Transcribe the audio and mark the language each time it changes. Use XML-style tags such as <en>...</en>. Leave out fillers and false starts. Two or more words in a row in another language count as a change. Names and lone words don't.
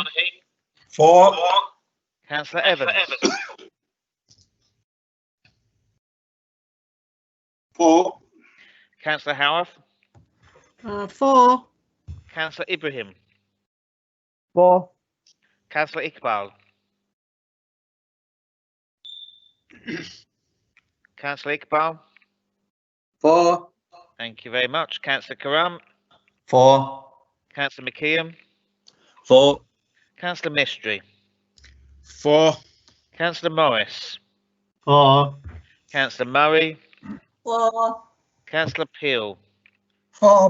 <en>4. Councillor Evans? 4. Councillor Howarth? 4. Councillor Ibrahim? 4. Councillor Iqbal? Councillor Iqbal? 4. Thank you very much. Councillor Karam? 4. Councillor McKeon? 4. Councillor Mistry? 4. Councillor Morris? 4. Councillor Murray? 4. Councillor Peel? 4.</en>